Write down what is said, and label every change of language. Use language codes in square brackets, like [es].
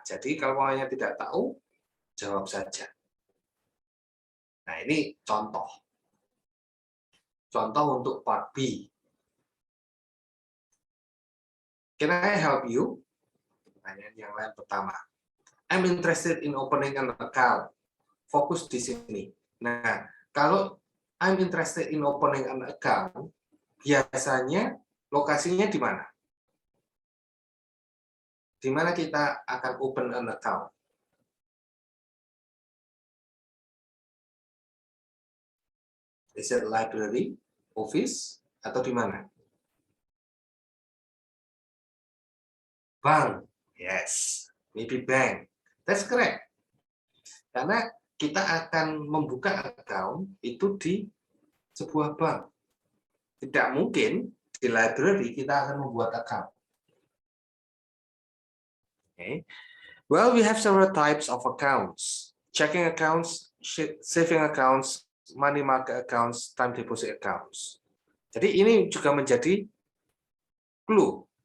[id] Jadi kalau tidak tahu, jawab saja. Nah ini contoh. Contoh untuk part B. [en] Can I help you? [id] Pertanyaan yang lain pertama. [en] I'm interested in opening an account. [id] Fokus di sini. Nah, kalau [en] I'm interested in opening an account, [id] biasanya lokasinya di mana? Di mana kita akan [en] open an account? Is it library, office, [id] atau di mana? [en] Bank. Yes, maybe bank. That's correct. [id] Karena kita akan membuka account itu di sebuah bank. Tidak mungkin di library kita akan membuat account. [en] Okay. Well, we have several types of accounts. Checking accounts, saving accounts, money market accounts, time deposit accounts. [id] Jadi ini juga menjadi clue.